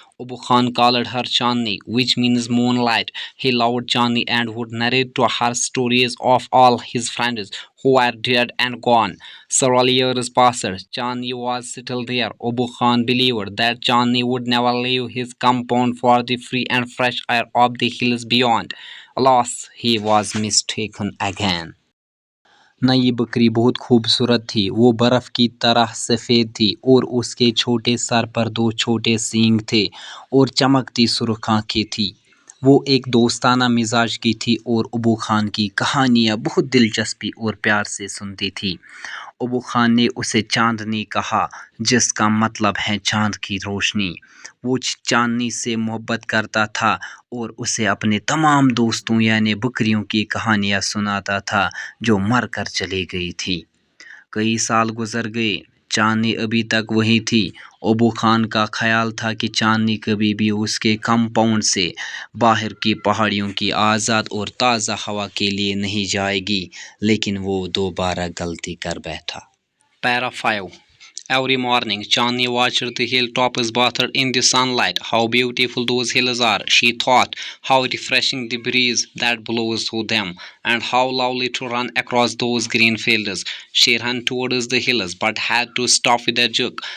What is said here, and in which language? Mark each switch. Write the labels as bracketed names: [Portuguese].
[English] Abu Khan called her Chandni, which means moonlight. He loved Chandni and would narrate to her stories of all his friends who were dead and gone. Several years passed. Chandni was still there. Abu Khan believed that Chandni would never leave his compound for the free and fresh air of the hills beyond. Alas, he was mistaken again. [Urdu] نئی بکری بہت خوبصورت تھی، وہ برف کی طرح سفید تھی اور اس کے چھوٹے سر پر دو چھوٹے سینگ تھے اور چمکتی سرخ آنکھیں تھیں۔ وہ ایک دوستانہ مزاج کی تھی اور ابو خان کی کہانیاں بہت دلچسپی اور پیار سے سنتی تھی۔ ابو خان نے اسے چاندنی کہا، جس کا مطلب ہے چاند کی روشنی۔ وہ چاندنی سے محبت کرتا تھا اور اسے اپنے تمام دوستوں یعنی بکریوں کی کہانیاں سناتا تھا جو مر کر چلی گئی تھی۔ کئی سال گزر گئے، چاندنی ابھی تک وہی تھی۔ ابو خان کا خیال تھا کہ چاندنی کبھی بھی اس کے کمپاؤنڈ سے باہر کی پہاڑیوں کی آزاد اور تازہ ہوا کے لیے نہیں جائے گی، لیکن وہ دوبارہ غلطی کر بیٹھا۔ [English] Para 5. Every morning, Chandni watched the hilltops bathed in the sunlight. How beautiful those hills are, she thought. How refreshing the breeze that blows through them, and how lovely to run across those green fields. She ran towards the hills, but had to stop with a jerk.